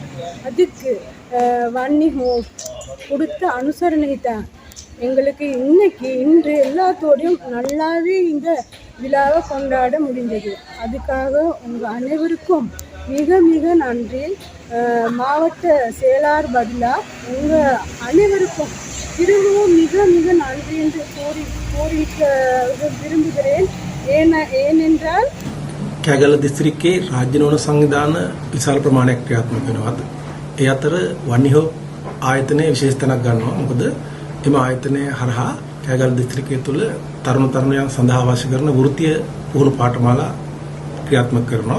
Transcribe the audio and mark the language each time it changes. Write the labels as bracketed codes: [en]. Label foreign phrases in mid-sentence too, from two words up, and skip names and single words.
[ta] அதுக்கு வன்னி ஹோப் கொடுத்த அனுசரணை தான் எங்களுக்கு இன்று எல்லாத்தோடையும் நல்லாவே இந்த விழாவை கொண்டாட முடிந்தது. அதுக்காக உங்கள் அனைவருக்கும் மிக மிக நன்றி. மாவட்ட செயலாளர் பதிலா உங்கள் அனைவருக்கும் திரும்பவும் மிக மிக நன்றி என்று கூறிக்க விரும்புகிறேன். ஏனென்றால் [si] කැගල දිස්ත්‍රික්කයේ රාජ්‍ය නොවන සංවිධාන විශාල ප්‍රමාණයක් ක්‍රියාත්මක වෙනවා. ඒ අතර වන්නිහෝ ආයතනය විශේෂ තැනක් ගන්නවා. මොකද එම ආයතනය හරහා කැගල දිස්ත්‍රික්කය තුළ තරුණ තරුණියන් සඳහා අවශ්‍ය කරන වෘත්තීය පුහුණු පාඨමාලා ක්‍රියාත්මක කරනවා.